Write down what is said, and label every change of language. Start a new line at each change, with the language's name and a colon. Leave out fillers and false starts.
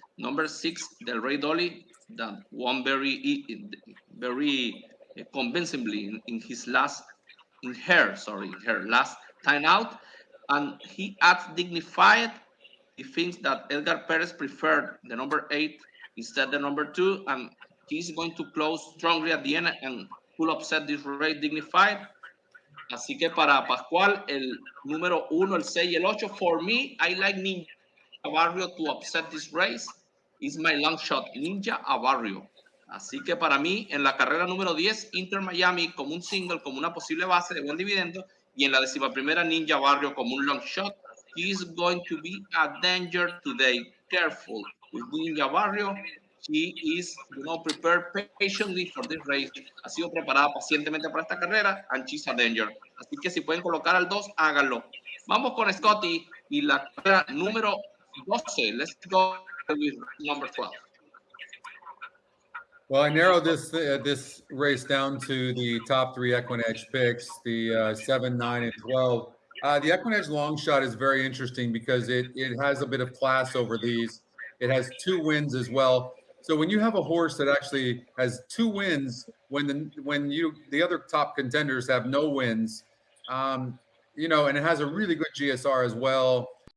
English: Number 6, Del Rey Dolly, that won very convincingly in her last time out. And he adds dignified. He thinks that Edgar Perez preferred the number 8 instead the number 2, and he's going to close strongly at the end and will upset this race dignified.
Spanish: Así que para Pascual, el número 1, el 6 y el 8.
English: For me, I like Ninja Barrio to upset this race. Is my long shot, Ninja a Barrio.
Spanish: Así que para mí, en la carrera número 10, Inter Miami como un single, como una posible base de buen dividendo. Y en la 11ª, Ninja Barrio como un long shot.
English: He is going to be a danger today. Careful with Ninja Barrio. She is, prepared patiently for this race.
Spanish: Ha sido preparada pacientemente para esta carrera,
English: and she's a danger.
Spanish: Así que si pueden colocar al 2, háganlo. Vamos con Scotty y la carrera número
English: 12. Let's go with number 12. Well, I narrowed this race down to the top 3 EQUINEDGE picks, the 7, 9, and 12. The EQUINEDGE long shot is very interesting because it has a bit of class over these. It has 2 wins as well. So when you have a horse that actually has 2 wins, when the other top contenders have no wins, and it has a really good GSR as well.